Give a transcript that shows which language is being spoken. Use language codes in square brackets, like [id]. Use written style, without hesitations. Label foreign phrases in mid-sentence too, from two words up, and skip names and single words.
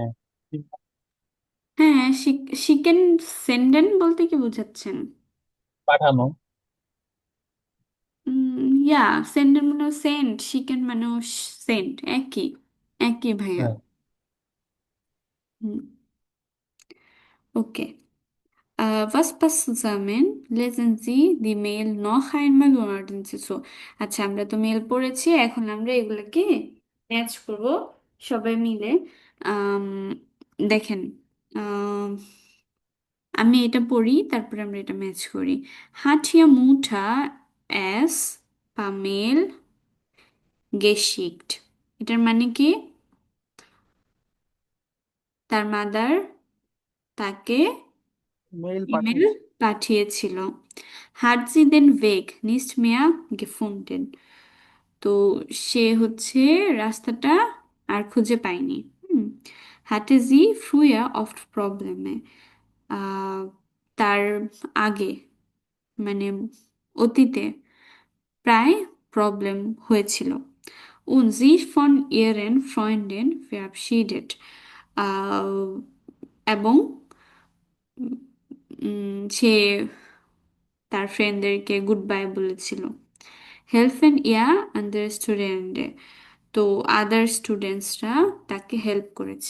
[bn] হ্যাঁ, [de] schicken senden [bn] বলতে কি বোঝাচ্ছেন? পাঠানো? ইয়া, সেন্ডেন মানে সেন্ট, শিকেন মানে সেন্ট, একই একই ভাইয়া। হ্যাঁ হুম, ওকে। [de] Was passt zusammen? Lesen Sie die Mail noch einmal und ordnen Sie so. [bn] আচ্ছা, আমরা তো মেল পড়েছি, এখন আমরা এগুলোকে ম্যাচ করব সবাই মিলে। আম, দেখেন, আম, আমি এটা পড়ি, তারপরে আমরা এটা ম্যাচ করি। [de] Hat Ihr Mutter es per Mail geschickt? [bn] এটার মানে কি? তার মাদার তাকে মেইল ইমেল পাঠিয়েছে। পাঠিয়েছিল। [de] Hat sie den Weg nicht mehr gefunden? [bn] তো সে হচ্ছে রাস্তাটা আর খুঁজে পায়নি। হুম, [de] hatte sie früher oft Probleme? [bn] আহ, তার আগে মানে অতীতে প্রায় প্রবলেম হয়েছিল। [de] Und sie von ihren Freunden verabschiedet? [bn] আহ, এবং সে তার ফ্রেন্ডদেরকে [en] good bye [bn] বলেছিল। [de] helfen ihr andere Studenten, [bn] তো আদার স্টুডেন্টসরা তাকে হেল্প করেছে।